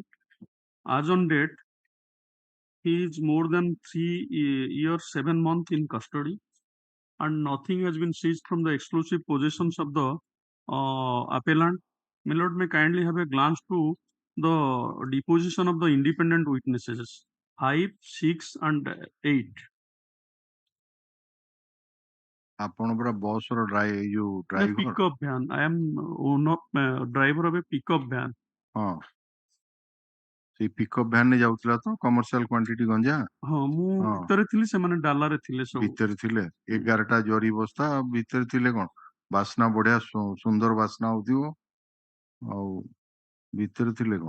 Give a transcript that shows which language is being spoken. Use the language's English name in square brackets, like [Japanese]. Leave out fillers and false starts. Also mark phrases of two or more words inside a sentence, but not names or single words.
[English] As on date, he is more than 3 years 7 months in custody, and nothing has been seized from the exclusive possessions of the appellant. My lord, may kindly have a glance to the deposition of the independent witnesses 5, 6, and 8. [Odia] ଆପଣ ପୁରା ବସ୍ ର ଯୋଉ [English] The ଡ୍ରାଇଭର pickup van. I am owner driver of a pickup van. [Odia] ହଁ ସେଇ [English] pickup van [Odia] ରେ ଯାଉଥିଲା ତ [English] commercial quantity [Odia] ଗଞ୍ଜା ହଁ ମୁଁ ଭିତରେ ଥିଲି, ସେମାନେ ଡାଲାରେ ଥିଲେ ସବୁ। ଭିତରେ ଥିଲେ 11ଟା ଜରି ବସ୍ତା ଭିତରେ ଥିଲେ କଣ ବାସ୍ନା ବଢିଆ ସୁନ୍ଦର ବାସ୍ନା ହଉଥିବ ଆଉ ଭିତରେ ଥିଲେ କଣ